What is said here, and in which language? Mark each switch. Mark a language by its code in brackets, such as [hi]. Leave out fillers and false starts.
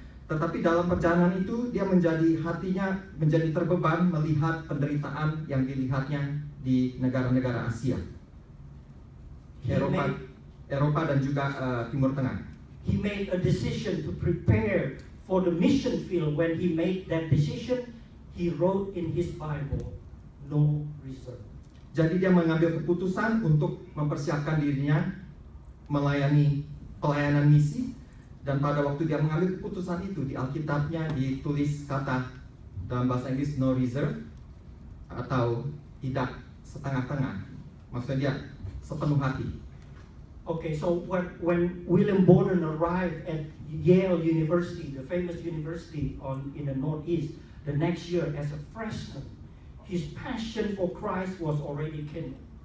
[id] Tetapi dalam perjalanan itu dia hatinya menjadi terbeban melihat penderitaan yang dilihatnya di negara-negara Asia, Eropa dan juga Timur Tengah. [en] He made a decision to prepare for the mission field. When he made that decision, he wrote in his Bible, "No reserve." [id] Jadi dia mengambil keputusan untuk mempersiapkan dirinya melayani pelayanan misi, dan pada waktu dia mengambil keputusan itu di Alkitabnya ditulis kata dalam bahasa Inggris [en] no reserve [id] atau tidak setengah-tengah, maksudnya dia sepenuh hati. [en] Okay, so when William Borden arrived at Yale University, the famous university in the Northeast, the next year as a freshman, his passion for Christ was already kindled.